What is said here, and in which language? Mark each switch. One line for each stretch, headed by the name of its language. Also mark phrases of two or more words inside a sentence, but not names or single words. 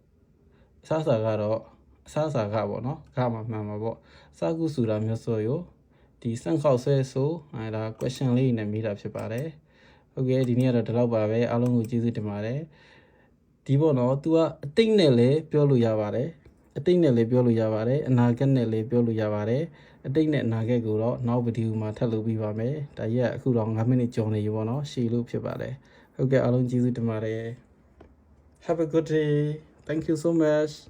Burmese: ပေါ့နော်ကမှမှန်မှာပေါ့စာကူဆူရာမျိုးစောယိုဒီစန့်ခေါက်ဆွဲဆိုဒါ question လေးနဲ့မေးတာဖြစ်ပါတယ်ဟုတ်ကဲ့ဒီနေ့ကတော့ဒီလောက်ပါပဲအားလုံးကိုကျေးဇူးတင်ပါတယ်ဒီပေါ့နော် तू ကအတိတ်နဲ့လည်းပြောလို့ရပါတယ်အတိတ်နဲ့လည်းပြောလို့ရပါတယ်အနာဂတ်နဲ့လည်းပြောလို့ရပါတယ်အတိတ်နဲ့အနာဂတ်ကိုတော့နောက်ဗီဒီယိုမှာထပ်လုပ်ပြီးပါမယ်ဒါကြီးကအခုတော့9မိနစ်ကျော်နေပြီပေါ့နော်ရှည်လို့ဖြစ်ပါတယ်ဟုတ်ကဲ့အားလုံးကျေးဇူးတင်ပါတယ်
English: Have a good day. Thank you so much.